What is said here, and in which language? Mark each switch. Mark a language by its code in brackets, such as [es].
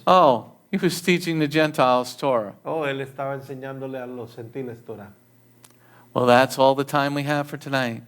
[en] Oh, he was teaching the Gentiles Torah. [es] Oh, él estaba enseñándole a los gentiles Torah. [en] Well, that's all the time we have for tonight.